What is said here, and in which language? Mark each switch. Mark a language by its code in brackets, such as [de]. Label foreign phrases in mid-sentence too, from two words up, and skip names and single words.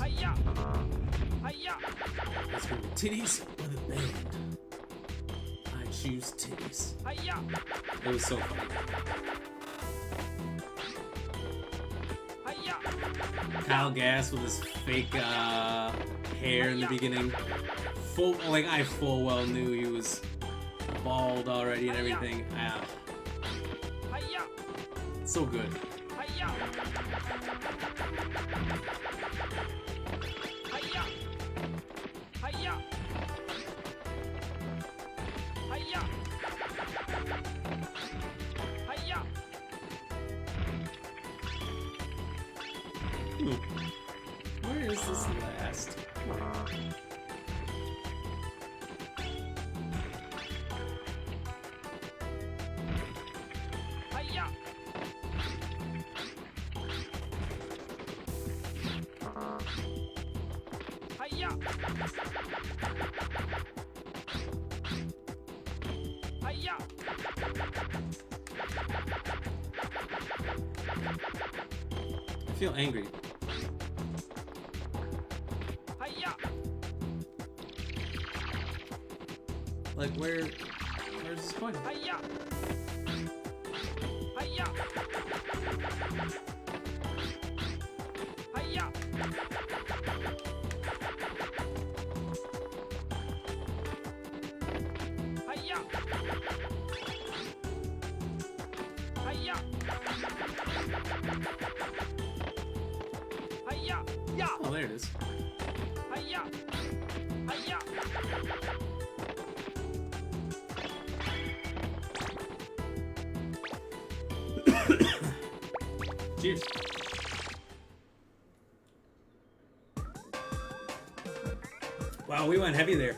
[en] Hi-ya! Hi-ya! It's gonna be titties or the band. I choose titties. Hi-ya! It was so funny. Hi-ya! Kyle Gass with his fake hair in the beginning. I full well knew he was bald already and everything. Hi-ya! So good. Hi-ya! Hi-ya! Hi-ya! Hi-ya! Hi-ya! Where is this last? Hi-ya! Hi-ya! Hi-ya! I feel angry. Hi-ya! Like where's this going? Hi-ya! Hi-ya! Hi-ya! Hi-ya! Hi-ya! there it is. Hiya! Hiya! Cheers. Wow, we went heavy there.